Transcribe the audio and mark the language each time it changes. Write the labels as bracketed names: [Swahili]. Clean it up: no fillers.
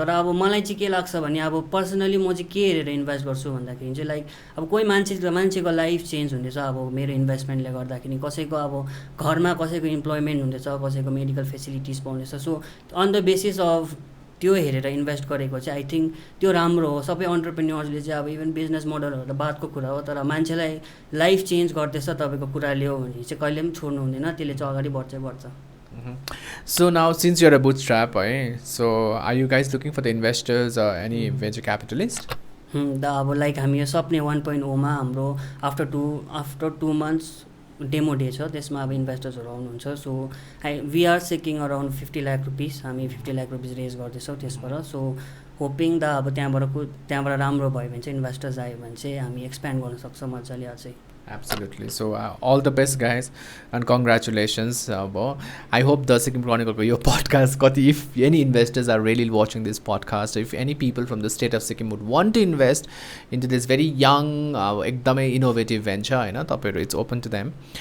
[Nepali] तर अब मलाई चाहिँ के लाग्छ भने अब पर्सनली म चाहिँ के हेरेर इन्भेस्ट गर्छु भन्दाखेरि चाहिँ लाइक अब कोही मान्छेको लाइफ चेन्ज हुँदैछ अब मेरो इन्भेस्टमेन्टले गर्दाखेरि, कसैको अब घरमा कसैको इम्प्लोइमेन्ट हुँदैछ, कसैको मेडिकल फेसिलिटिज पाउँदैछ। [English] so on the basis of [Nepali] त्यो हेरेर इन्भेस्ट गरेको चाहिँ [English] I think [Nepali] त्यो राम्रो हो। सबै अन्टरप्रेन्योर्सले चाहिँ अब इभन बिजनेस मोडलहरू बादको कुरा हो, तर मान्छेलाई लाइफ चेन्ज गर्दैछ तपाईँको कुराले हो भने चाहिँ कहिले पनि छोड्नु हुँदैन, त्यसले चाहिँ अगाडि बढ्छै बढ्छ। [English] So now, since you're a bootstrap, so are you guys looking for the investors or any venture capitalist? [Nepali] दा अब लाइक हामी यो सपने 1.0मा हाम्रो [English] after 2 months [Nepali] डेमो डे छ, त्यसमा अब इन्भेस्टर्सहरू आउनुहुन्छ। [English] so we are seeking around [Nepali] 50 lakh rupees, हामी 50 लाख रुपिस रेज गर्दैछौँ त्यसबाट। [English] so hoping [Nepali] दा अब त्यहाँबाट राम्रो भयो भने चाहिँ इन्भेस्टर्स आयो भने चाहिँ हामी एक्सप्यान्ड गर्न सक्छौँ मजाले अझै। [English] Absolutely. So all the best, guys, and congratulations. I hope the Sikkim Chronicle your podcast, if any investors are really watching this podcast, if any people from the state of Sikkim would want to invest into this very young, ekdamai innovative venture, it's open to them.